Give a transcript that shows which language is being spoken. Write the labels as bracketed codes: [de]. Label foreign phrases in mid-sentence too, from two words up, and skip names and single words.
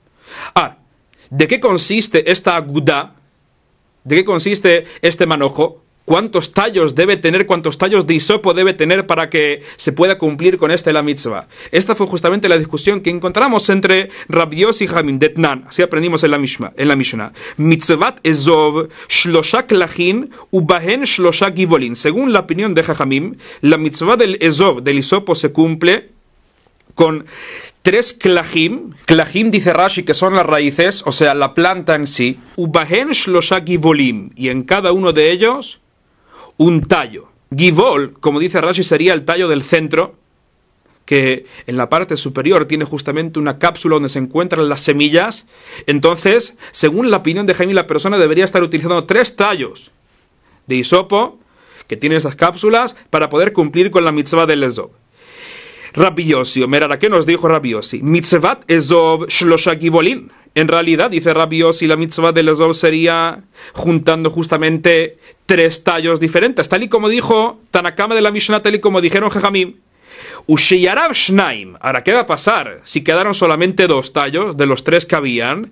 [es] ¿De qué consiste esta agudá? ¿De qué consiste este manojo? ¿Cuántos tallos debe tener, cuántos tallos de hisopo debe tener para que se pueda cumplir con la mitzvah? Esta fue justamente la discusión que encontramos entre Rabbi Yossi y [he] חכמים דתנן. [es] Así aprendimos en la Mishnah. [he] מצות אזוב שלשה קלחין ובהן שלשה גבעולין. [es] Según la opinión de Jajamim, la mitzvah del ezov, del hisopo, se cumple con tres klajim. Klajim dice Rashi que son las raíces, o sea, la planta en sí. [he] ובהן שלשה גבעולים. [es] Y en cada uno de ellos un tallo. Givol, como dice Rashi, sería el tallo del centro, que en la parte superior tiene justamente una cápsula donde se encuentran las semillas. Entonces, según la opinión de Jaime, la persona debería estar utilizando tres tallos de hisopo, que tiene esas cápsulas, para poder cumplir con la mitzvah del ezov. Rabbi Yossi, Omer, ¿qué nos dijo Rabbi Yossi? [he] מצות אזוב שלשה גבעולין. [es] En realidad, dice Rabbi Yossi, la mitzvah del ezov sería juntando justamente tres tallos diferentes, tal y como dijo Tanakama de la Mishnah, tal y como dijeron Jajamim. [he] ושיריו שנים. [es] Ahora, ¿qué va a pasar si quedaron solamente dos tallos de los tres que habían?